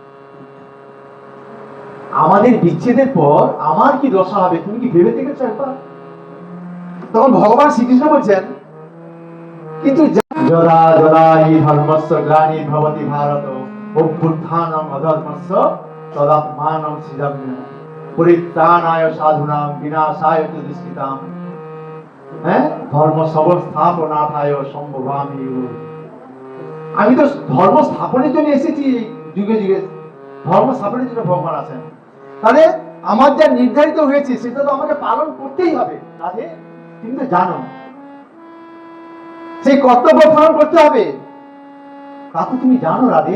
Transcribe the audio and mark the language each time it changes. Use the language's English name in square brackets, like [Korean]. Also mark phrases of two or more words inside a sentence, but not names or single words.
[Bangla] আমাদের বিচ্ছেদের পর আমার কি দশা হবে তুমি কি ভেবে দেখেছো একবার। তখন ভগবান শ্রীকৃষ্ণ বলছেন কিন্তু [Sanskrit] যদা যদা হি ধর্মস্য গ্লানির্ভবতি ভারত অভ্যুত্থানম অধর্মস্য তদাত্মানম সৃজাম্যহম পরিত্রাণায় সাধুনাম বিনাশায় চ দুষ্কৃতাম। হ্যাঁ, ধর্ম সংস্থাপনাথায় সম্ভবামি। [Bangla] আমি তো ধর্ম স্থাপনের জন্য এসেছি, যুগে যুগে ধর্ম স্থাপনের জন্য ভগবান আছেন। তাহলে আমার যা নির্ধারিত হয়েছে সেটা তো আমাকে পালন করতেই হবে। রাধে তুমি তো জানো সেই কর্তব্য পালন করতে হবে, তা তো তুমি জানো রাধে।